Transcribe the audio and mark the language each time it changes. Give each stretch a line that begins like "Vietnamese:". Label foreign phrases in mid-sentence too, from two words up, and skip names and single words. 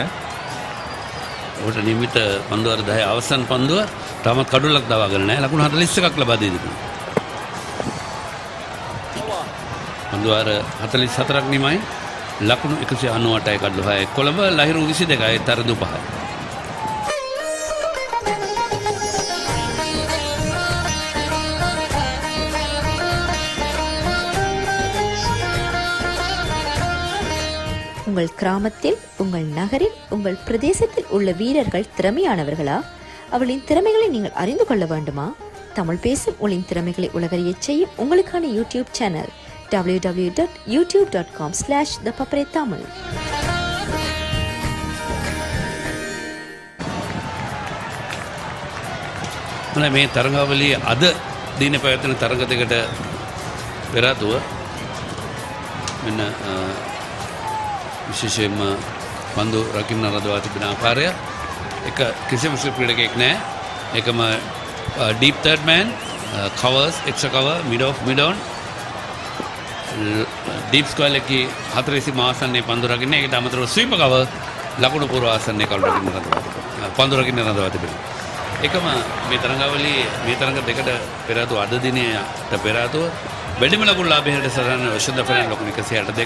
Sinhala: ඔහුට නියමිත පන්දුවර 10 අවසන් පන්දුව තාමත් කඩුලක් දවාගෙන නැහැ. ලකුණු 41ක් ලබා දී තිබුණා. පන්දුවර 44ක් නිමයි. ලකුණු 198යි කඩලු 6යි. කොළඹ ලහිරු 22යි තරදු 5යි.
Tamil: உங்கள் கிராமத்தில், உங்கள் நகரில், உங்கள் பிரதேசத்தில் உள்ள வீரர்கள் திறமையானவர்களா? அவளின் திறமைகளை நீங்கள் அறிந்து கொள்ள வேண்டுமா? தமிழ் பேசும் உங்களின் திறமைகளை உலகறியச் செய்யும் உங்களுக்கான யூடியூப் சேனல் www.youtube.com/thepaparetamil.
Sinhala: මේ තරඟාවලිය අද දින පැවැත්වෙන තරඟ දෙකට පෙර ආතුව මෙන්න විශේෂයෙන්ම පන්දු රකින්න රඳවා තිබෙන ආකාරය එක කිසිම ක්‍රීඩකයෙක් නැහැ. ඒකම
English: deep third man, covers, extra cover, mid off, mid on, deep square
Sinhala: එකේ 4 ආසන්නයේ පන්දු රකින්න. ඒකට අමතරව
English: sweep cover
Sinhala: ලකුණු පූර්ව ආසන්නයේ කවුරු රකින්න රඳවා පන්දු රකින්න රඳවා තිබෙනවා. එකම මේ තරඟාවලියේ මේ තරඟ දෙකට පෙර ආතුව අද දිනේට පෙර ආතුව වැඩිම ලකුණු ලාභයට සරණ යශෝද ෆෙරන් ලකුණු 162ක්.